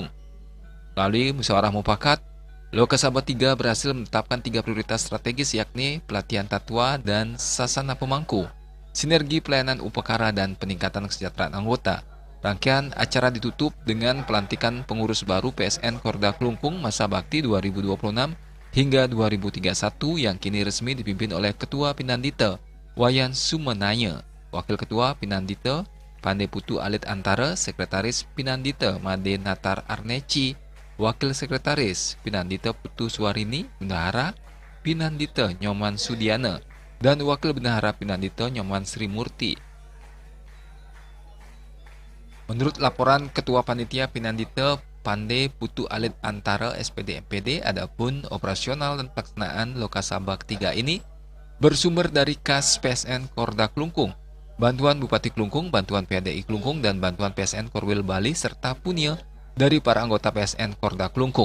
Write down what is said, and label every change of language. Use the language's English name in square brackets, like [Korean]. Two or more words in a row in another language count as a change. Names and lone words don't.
[Indonesian] Melalui musyawarah mufakat, Loka Sabah 3 berhasil menetapkan 3 prioritas strategis yakni pelatihan tatwa dan sasana pemangku, sinergi pelayanan upakara dan peningkatan kesejahteraan anggota. Rangkaian acara ditutup dengan pelantikan pengurus baru PSN Korda Klungkung masa bakti 2026 hingga 2031 yang kini resmi dipimpin oleh Ketua Pinandita Wayan Sumenaya, Wakil Ketua Pinandita Pandai Putu Alit Antara, Sekretaris Pinandita Made Natar Arneci, Wakil Sekretaris Pinandita Putu Suwarini, Bendahara Pinandita Nyoman Sudiana, dan Wakil Bendahara Pinandita Nyoman Sri Murti. Menurut laporan Ketua Panitia Pinandita Pandai Putu Alit Antara SPD MPD, adapun operasional dan pelaksanaan Loka Sabah 3 ini bersumber dari kas PSN Korda Klungkung, bantuan Bupati Klungkung, bantuan PHDI Klungkung, dan bantuan PSN Korwil Bali serta punya dari para anggota PSN Korda Klungkung.